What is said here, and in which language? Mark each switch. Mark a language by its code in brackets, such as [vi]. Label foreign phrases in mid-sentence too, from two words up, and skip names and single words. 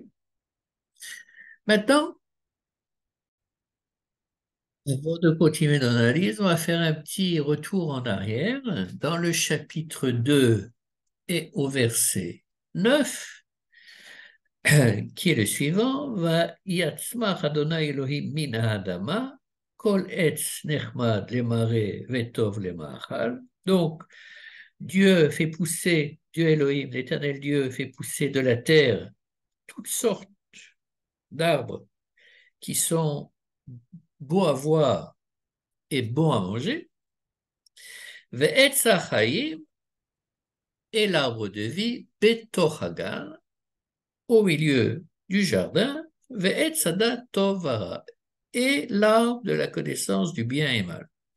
[fr] Maintenant, avant de continuer dans l'analyse, on va faire un petit retour en arrière. Dans le chapitre 2 et au verset 9, qui est le suivant, [he] ויצמח ה' אלהים מן האדמה, כל עץ נחמד למראה וטוב למאכל. [fr] Donc, Dieu Elohim, l'éternel Dieu, fait pousser de la terre toutes sortes d'arbres qui sont beaux à voir et bons à manger. [he] ועץ החיים, [fr] et l'arbre de vie, [he] בתוך הגן, [fr] au milieu du jardin, [he] ועץ הדעת טוב ורע, [fr] et l'arbre de la connaissance du bien et mal.